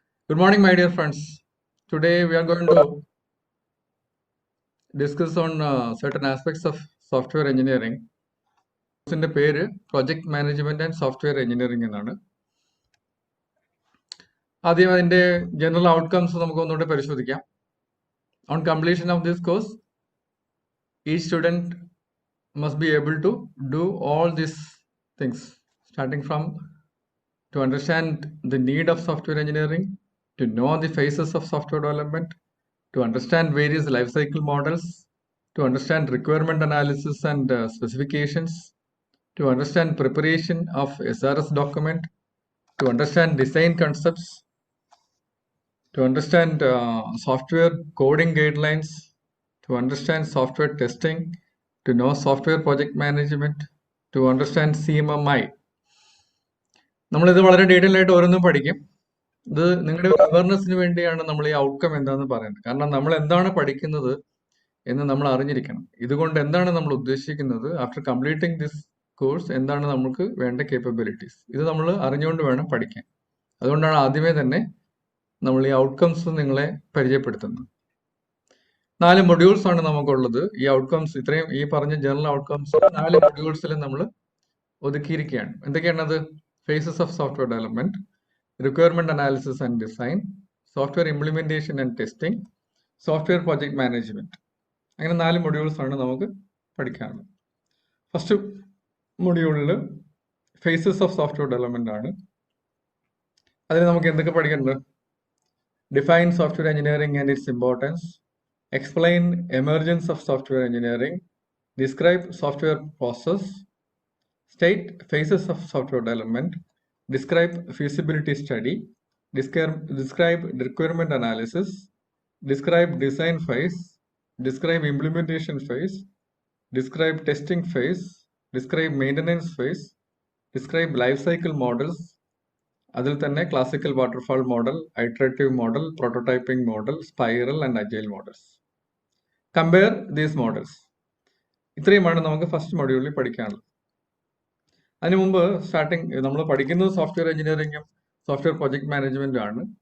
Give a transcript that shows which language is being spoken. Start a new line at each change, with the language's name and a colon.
English: Good morning, my dear friends. Today we are going to discuss on certain aspects of software engineering.
Malayalam: ഇതിന്റെ പേര് project management and software engineering എന്നാണ്. ആദ്യം അതിന്റെ general outcomes നമുക്ക് ഒന്നുകൂടെ പരിശോധിക്കാം.
English: On completion of this course, each student must be able to do all these things, starting from to understand the need of software engineering, to know the phases of software development, to understand various life cycle models, to understand requirement analysis and specifications, to understand preparation of SRS document, to understand design concepts, to understand software coding guidelines, to understand software testing, to know software project management, to understand CMMI.
Malayalam: നമ്മളിത് വളരെ detail ആയിട്ട് ഓരോന്നും പഠിക്കും. ഇത് നിങ്ങളുടെ അവയർനെസ്സിന് വേണ്ടിയാണ് നമ്മൾ ഈ ഔട്ട്കം എന്താണെന്ന് പറയുന്നത്. കാരണം നമ്മൾ എന്താണ് പഠിക്കുന്നത് എന്ന് നമ്മൾ അറിഞ്ഞിരിക്കണം. ഇതുകൊണ്ട് എന്താണ് നമ്മൾ ഉദ്ദേശിക്കുന്നത്,
English: after completing this course
Malayalam: എന്താണ് നമുക്ക് വേണ്ട കേപ്പബിലിറ്റീസ്, ഇത് നമ്മൾ അറിഞ്ഞുകൊണ്ട് വേണം പഠിക്കാൻ. അതുകൊണ്ടാണ് ആദ്യമേ തന്നെ നമ്മൾ ഈ ഔട്ട്കംസ് നിങ്ങളെ പരിചയപ്പെടുത്തുന്നത്. 4 മൊഡ്യൂൾസ് ആണ് നമുക്കുള്ളത്. ഈ ഔട്ട്കംസ് ഇത്രയും ഈ പറഞ്ഞ ജനറൽ ഔട്ട്കംസ് 4 മൊഡ്യൂൾസിൽ നമ്മൾ ഒതുക്കിയിരിക്കുകയാണ്. എന്തൊക്കെയാണത്?
English: Faces of software development, requirement analysis and design, software implementation and testing, software project management.
Malayalam: അങ്ങനെ 4 മൊഡ്യൂൾസ് ആണ് നമുക്ക് പഠിക്കാനുള്ളത്. ഫസ്റ്റ് മൊഡ്യൂളിൽ ഫേസസ് ഓഫ് സോഫ്റ്റ്വെയർ ഡെവലപ്മെന്റ് ആണ്. അതിൽ നമുക്ക് എന്തൊക്കെ പഠിക്കുന്നുണ്ട്?
English: Define software engineering and it's importance, explain emergence of software engineering, describe software process, state phases of software development, describe feasibility study, describe requirement analysis, describe design phase, describe implementation phase, describe testing phase, describe maintenance phase, describe life cycle models.
Malayalam: അതിൽ തന്നെ
English: Classical waterfall model, iterative model, prototyping model, spiral and agile models. Compare these models.
Malayalam: ഇത്രയുമാണ് നമുക്ക് first മൊഡ്യൂളിൽ പഠിക്കാനുള്ളത്. അതിനു മുമ്പ് നമ്മൾ പഠിക്കുന്നത് സോഫ്റ്റ്വെയർ എഞ്ചിനീയറിംഗും സോഫ്റ്റ്വെയർ പ്രൊജക്ട് മാനേജ്മെന്റും ആണ്.